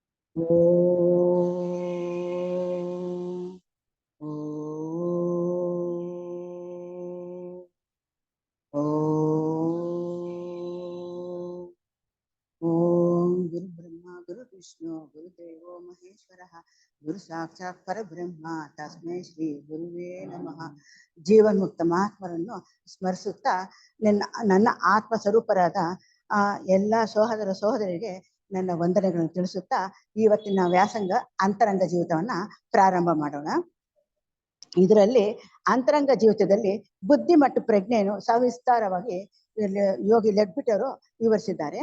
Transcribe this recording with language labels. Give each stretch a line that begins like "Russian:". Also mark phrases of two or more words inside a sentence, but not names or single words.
Sanskrit: ಓಂ ಓಂ ಗುರು ಬ್ರಹ್ಮ ಗುರು ವಿಷ್ಣು ಗುರುದೇವೋ ಮಹೇಶ್ವರ ಗುರು ಸಾಕ್ಷಾತ್ ಪರಬ್ರಹ್ಮ ತಸ್ಮೈ ಶ್ರೀ ಗುರುವೇ ನಮಃ.
Kannada: ಜೀವನ್ಮುಕ್ತ ಮಹಾತ್ಮರನ್ನು ಸ್ಮರಿಸುತ್ತಾ ನನ್ನ ಆತ್ಮ ಸ್ವರೂಪರಾದ ಎಲ್ಲ ಸಹೋದರ ಸಹೋದರಿಗೆ ನನ್ನ ವಂದನೆಗಳನ್ನು ತಿಳಿಸುತ್ತಾ ಇವತ್ತಿನ ವ್ಯಾಸಂಗ ಅಂತರಂಗ ಜೀವಿತವನ್ನ ಪ್ರಾರಂಭ ಮಾಡೋಣ. ಇದರಲ್ಲಿ ಅಂತರಂಗ ಜೀವಿತದಲ್ಲಿ ಬುದ್ಧಿ ಮತ್ತು ಪ್ರಜ್ಞೆಯನ್ನು ಸವಿಸ್ತಾರವಾಗಿ ಯೋಗಿ ಲೆಡ್ಬಿಟ್ಟರು ವಿವರಿಸಿದ್ದಾರೆ.